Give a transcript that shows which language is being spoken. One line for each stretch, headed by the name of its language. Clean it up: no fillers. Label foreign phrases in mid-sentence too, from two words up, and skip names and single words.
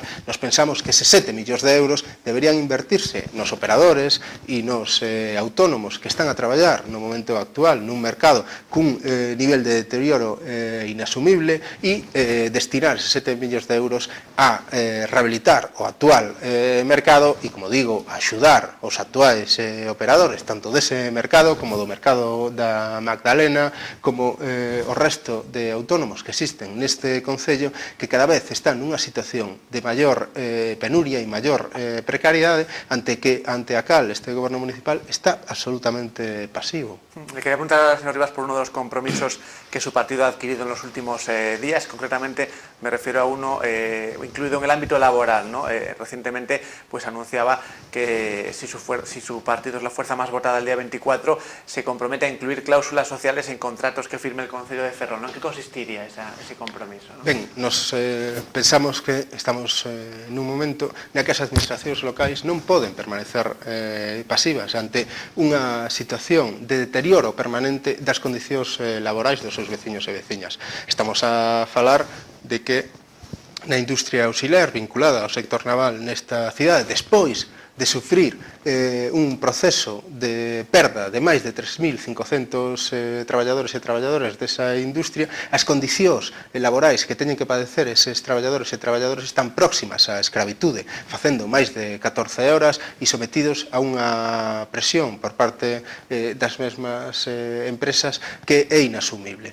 Galician: Nos pensamos que eses 7 millóns de euros deberían invertirse nos operadores e nos autónomos que están a traballar no momento actual nun mercado cun nivel de deterioro inasumible e destinar eses 7 millóns de euros a rehabilitar o actual mercado e, como digo, a axudar os actuais operadores tanto dese mercado como do mercado da Magdalena como o resto resto de autónomos que existen neste concello, que cada vez están nunha situación de maior penuria e maior precariedade ante a cal este goberno municipal está absolutamente pasivo.
Spanish: Le quería preguntar al señor Rivas por uno de los compromisos que su partido ha adquirido en los últimos días. Concretamente me refiero a uno incluido en el ámbito laboral, ¿no? Recientemente pues anunciaba que si su partido es la fuerza más votada el día 24, se compromete a incluir cláusulas sociales en contratos que firme el Concello de Ferrol, ¿no? ¿En qué consistiría ese compromiso, ¿no?
Galician: Ben, nos pensamos que estamos nun momento na que as administracións locais non poden permanecer pasivas ante unha situación de deterioro permanente das condicións laborais dos seus veciños e veciñas. Estamos a falar de que na industria auxiliar vinculada ao sector naval nesta cidade, despois de sufrir un proceso de perda de máis de 3.500 traballadores e traballadoras desa industria, as condicións laborais que teñen que padecer eses traballadores e traballadoras están próximas á escravitude, facendo máis de 14 horas e sometidos a unha presión por parte das mesmas empresas que é inasumible.